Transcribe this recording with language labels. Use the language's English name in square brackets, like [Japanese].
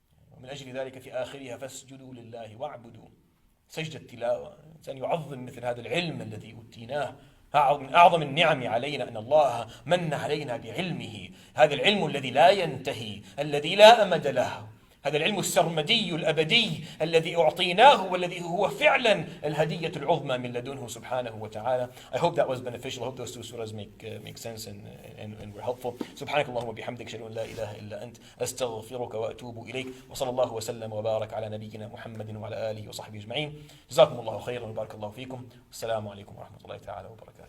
[Arabic] ومن أجل ذلك في آخرها فاسجدوا لله واعبدوا. سجد التلاوة، الإنسان يعظم مثل هذا العلم الذي أوتيناه. من أعظم النعم علينا أن الله من علينا بعلمه، هذا العلم الذي لا ينتهي الذي لا أمد له، هذا العلم السرمدي الأبدي الذي أعطيناه والذي هو فعلا الهدية العظمى من لدنه سبحانه وتعالى. [English] I hope that was beneficial. I hope those two surahs make sense and were helpful. [Arabic] سبحانك اللهم وبحمدك أشهد أن لا إله إلا أنت أستغفرك وأتوب إليك وصلى الله وسلم وبارك على نبينا محمد وعلى آله وصحبه أجمعين. جزاكم الله خيرا وبارك الله فيكم. السلام عليكم ورحمة الله تعالى وبركاته.